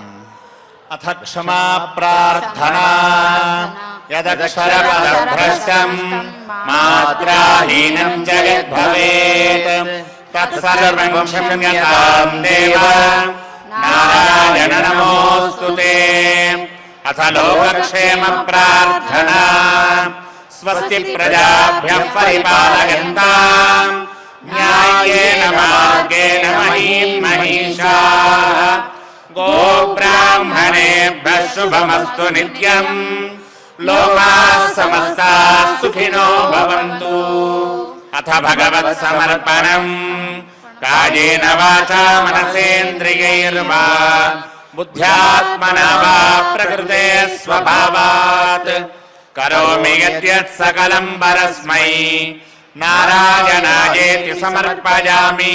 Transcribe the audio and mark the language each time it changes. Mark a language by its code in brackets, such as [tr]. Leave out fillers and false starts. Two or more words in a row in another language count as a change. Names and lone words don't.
[sa] అథ క్షమా ప్రార్థనా యదక్షరపదభ్రష్టం మాత్రాహీనం జగద్భవేత్ తత్సర్వం క్షమ్యతాం దేవ నారాయణ నమోస్తుతే. అథ లోకక్షేమ ప్రార్థనా స్వస్తి ప్రజాభ్యః పరిపాలయంతాం న్యాయేన మార్గేణ మహీం మహిషాః గోబ్రాహ్మణేభ్యః శుభమస్తు నిత్యం. లోకాః సమస్తాః సుఖినో భవంతు. అథ భగవత్ సమర్పణం కాయేన వాచా మనసేంద్రియైర్వా బుద్ధ్యాత్మనా వా ప్రకృతే స్వభావాత్ కరోమి యద్యత్ సకలం పరస్మై నారాయణాయేతి సమర్పయామి.